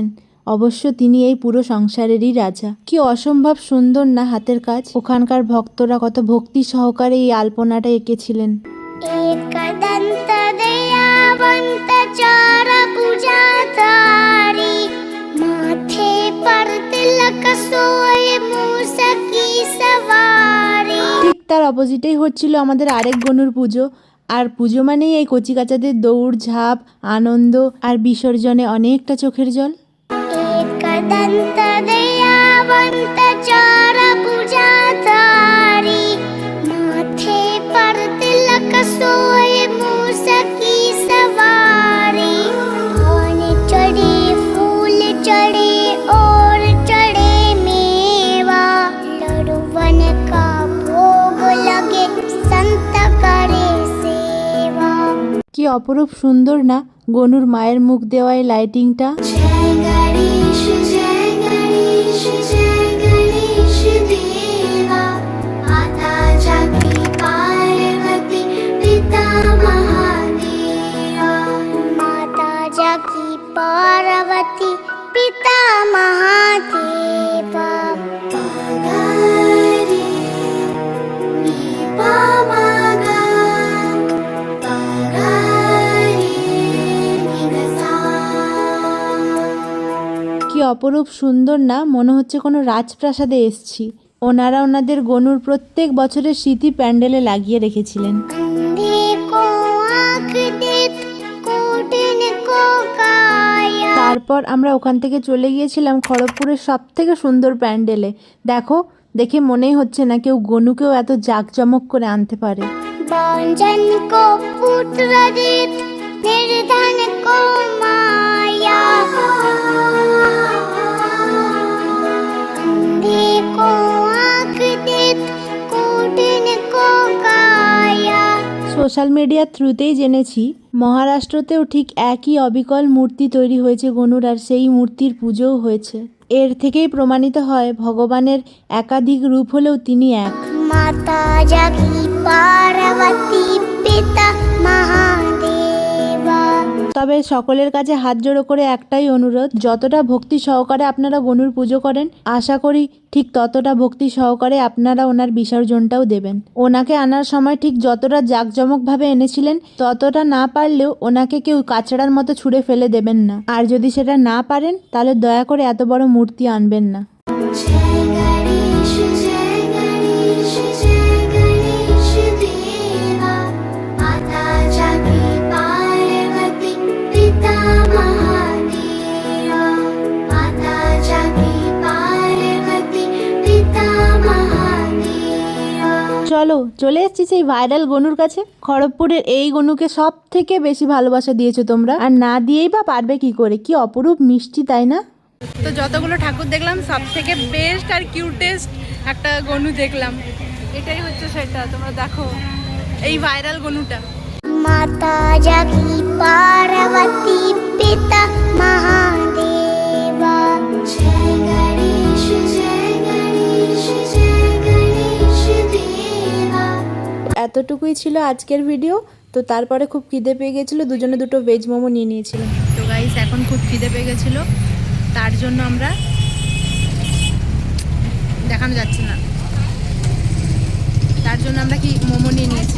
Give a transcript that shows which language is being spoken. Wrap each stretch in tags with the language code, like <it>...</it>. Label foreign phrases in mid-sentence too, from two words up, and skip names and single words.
<bn>অবশ্য তিনি এই পুরো সংসারেরই রাজা। কি অসম্ভব সুন্দর না হাতের কাজ। ওখানকার ভক্তরা কত ভক্তি সহকারে এই আলপনাটা এঁকেছিলেন।</bn> <hi>एकदंत दयावंत चार भुजाधारी माथे पर तिलक सोए मूसकी सवारी।</hi> <bn>ঠিক তার অপোজিটেই হচ্ছিল আমাদের আরেক গনুর পুজো। আর পুজো মানেই এই কচিকাচাদের দৌড় ঝাঁপ আনন্দ আর বিসর্জনে অনেকটা চোখের জল।</bn> <hi>एकदन्त दयावन्त चरभुजाधारी माथे पर तिलक सोए मूसकी सवारी धान चढ़े फूल चढ़े और चढ़े मेवा लड़ुवन का भोग लगे संत करे सेवा।</hi> <bn>কি অপরূপ সুন্দর না গনুর মায়ের মুখ দেওয়ায় লাইটিংটা।</bn> <hi>जय गणेश देवा माता जाकी पार्वती पिता महादेवा माता जाकी पार्वती पिता महादेवा पागारे नी पामागा पागारे नी गसा।</hi> <bn>কি অপরূপ সুন্দর না, মনে হচ্ছে কোনো রাজপ্রাসাদে এসছি। ওনারা ওনাদের গনুর প্রত্যেক বছরের স্মৃতি প্যান্ডেলে লাগিয়ে রেখেছিলেন।</bn> <hi>अंधे को आँख दे कोटिन को काया।</hi> <bn>তারপর আমরা ওখান থেকে চলে গিয়েছিলাম খড়গপুরের সব থেকে সুন্দর প্যান্ডেলে। দেখে মনেই হচ্ছে না কেউ গনুকেও এত জাঁকজমক করে আনতে পারে।</bn> <hi>बांझन को पुत्र दे निर्धन को माया अंधे को आँख दे कोटिन को काया।</hi> <en>social media</en> <bn>থ্রুতেই জেনেছি মহারাষ্ট্রতেও ঠিক একই অবিকল মূর্তি তৈরি হয়েছে গনুর, আর সেই মূর্তির পুজোও হয়েছে। এর থেকেই প্রমাণিত হয় ভগবানের একাধিক রূপ হলেও তিনি এক।</bn> <hi>माता जाकी पार्वती पिता महादेवा।</hi> <bn>তবে সকলের কাছে হাত জোড়ো করে একটাই অনুরোধ, যতটা ভক্তি সহকারে আপনারা গনুর পুজো করেন আশা করি ঠিক ততটা ভক্তি সহকারে আপনারা ওনার বিসর্জনটাও দেবেন। ওনাকে আনার সময় ঠিক যতটা জাঁকজমকভাবে এনেছিলেন ততটা না পারলেও ওনাকে কেউ কাচড়ার মতো ছুঁড়ে ফেলে দেবেন না। আর যদি সেটা না পারেন তাহলে দয়া করে এত বড় মূর্তি আনবেন না।</bn> <hi>जय गणेश देवा माता जाकी पार्वती पिता महादेवा माता जाकी पार्वती पिता महादेवा।</hi> <bn>চলো চলে এসেছি সেই ভাইরাল গনুর কাছে। খড়গপুরের এই গনুকে সব থেকে বেশি ভালোবাসা দিয়েছো তোমরা, আর না দিয়েই বা পারবে কি করে। কি অপরূপ মিষ্টি, তাই না? তো যতগুলো ঠাকুর দেখলাম সব থেকে বেস্ট আর কিউটেস্ট একটা গনু দেখলাম। এটাই হচ্ছে সেটা, তোমরা দেখো এই ভাইরাল গনুটা।</bn> <hi>माता जाकी पार्वती पिता महादेवा। जय गणेश देवा।</hi> <bn>এতটুকুই ছিল আজকের ভিডিও। তো তারপরে খুব খিদে পেয়ে গেছিলো, দুজনে দুটো ভেজ মোমো নিয়ে নিয়েছিলাম। তো গাইস এখন খুব খিদে পেয়ে গেছিলো, তার জন্য আমরা দেখানো যাচ্ছে না, তার জন্য আমরা কি মোমো নিয়ে নিয়েছি।</bn>